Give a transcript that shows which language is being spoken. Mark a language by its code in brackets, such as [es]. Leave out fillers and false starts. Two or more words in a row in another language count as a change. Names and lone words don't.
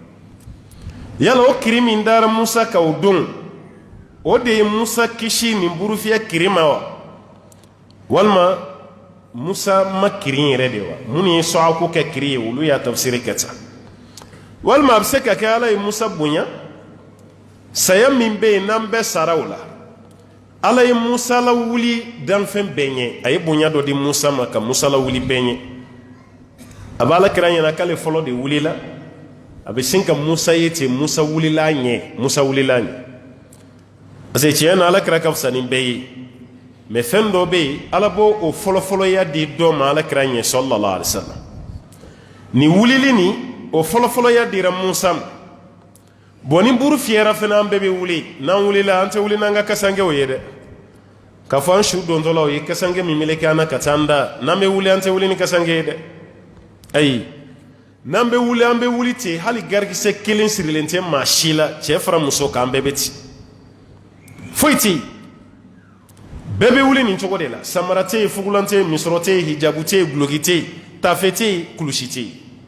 [bm] yala o kiri min dara musa ka o don o de ye musa kisi nin burufiyɛ kiri ma wa walima musa ma kirin yɛrɛ de wa minnu ye sɔɔku kɛ kiri ye olu y'a tafsiri kɛ tan walima a bɛ se ka kɛ ala ye musa bonya saya min bɛ yen n'an bɛɛ sara o la ala ye musa la wuli danfɛn bɛɛ ɲɛ a ye bonya dɔ di musa ma ka musa la wuli bɛɛ ɲɛ a b'a la kira ɲɛna k'ale fɔlɔ de wulila a bɛ sin ka musa ye ten musa wulila a ɲɛ [fr] parce que [bm] tiɲɛ na ala kira ka fisa ni bɛɛ ye mɛ fɛn dɔ bɛ yen ala b'o o fɔlɔfɔlɔya di dɔ ma ala kira ɲɛ [ar] صلى الله عليه وسلم [bm] ni wulili ni o fɔlɔfɔlɔya dira musa ma bon ni buru fiyɛra fana an bɛɛ bɛ wuli n'an wulila an tɛ wuli n'an ka kasangew ye dɛ k'a fɔ an su dontɔla o ye kasange min meleke an na ka taa an da n'an bɛ wuli an tɛ wuli ni kasange ye dɛ ayi n'an bɛ wuli ten hali garikisɛ kelen sirilen tɛ maa si la cɛ fara muso kan an bɛɛ bɛ ten foyi tɛ yen bɛɛ bɛ wuli nin cogo de la samara tɛ yen fugulan tɛ yen misɔrɔ tɛ yen hijabu tɛ yen guloki tɛ yen tafe tɛ yen kulusi tɛ yen